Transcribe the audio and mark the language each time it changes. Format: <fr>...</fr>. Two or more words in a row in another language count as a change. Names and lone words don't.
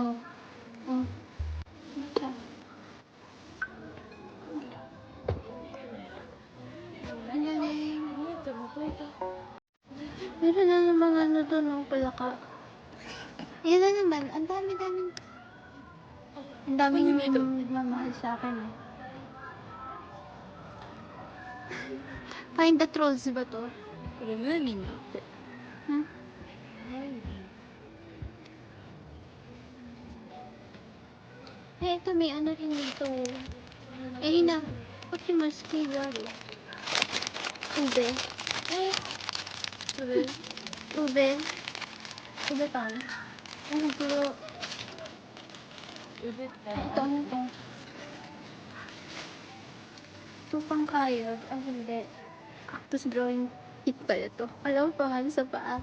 <tl>Oh. Siya. Ang galing. Meron na naman ano doon, oh, palaka. Yan na naman, ang dami-daming. Ang daming nagmamahal sa akin eh.</tl> <en>Find the trolls</en> <tl>ba to?</tl> <ja>これムーミンだって。</ja> <tl>Huh? Eh, ito may ano rin dito. Eh, hina. Pati mas kigari. Ube. Eh,</tl> <ja>それ、</ja> <tl>ube. Ube pan. Ano to?</tl> <ja>腕って</ja> <tl>Ito, ano to? Ito pang kayod. Ah, hindi.</tl> <en>Cactus drawing kit</en> <tl>pala to. Alam mo pa nga sa paa.</tl>